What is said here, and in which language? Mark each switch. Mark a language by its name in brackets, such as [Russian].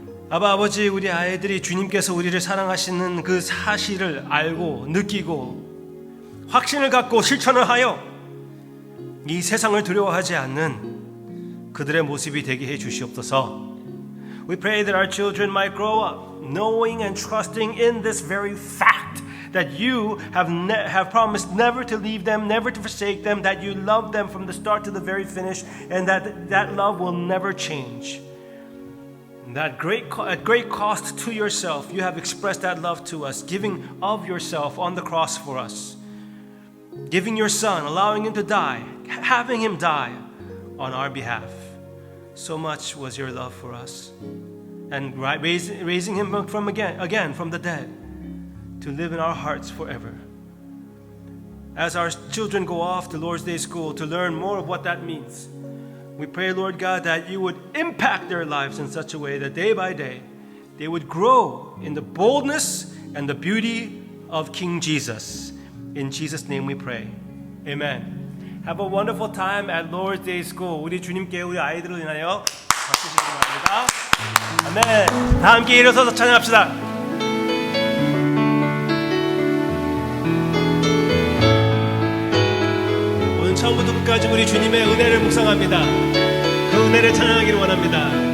[Korean] 아버지, 우리 아이들이 주님께서 우리를 사랑하시는 그 사실을 알고 느끼고 확신을 갖고 실천을 하여 이 세상을 두려워하지 않는 그들의 모습이 되게 해 주시옵소서. [English] We pray that our children might grow up knowing and trusting in this very fact that you have promised never to leave them, never to forsake them, that you love them from the start to the very finish, and that love will never change. That at great cost to yourself, you have expressed that love to us, giving of yourself on the cross for us, giving your Son, allowing Him to die, having Him die on our behalf. So much was your love for us, and raising Him from again from the dead, to live in our hearts forever. As our children go off to Lord's Day School to learn more of what that means, we pray, Lord God, that you would impact their lives in such a way that day by day they would grow in the boldness and the beauty of King Jesus. In Jesus' name we pray. Amen. Have a wonderful time at Lord's Day School. [Korean] 우리 주님께 우리 아이들을 인하여 박수 주시기 바랍니다. 아멘. 다 함께 일어서서 찬양합시다. 오늘 처음부터 끝까지 우리 주님의 은혜를 묵상합니다. 그 은혜를 찬양하기를 원합니다.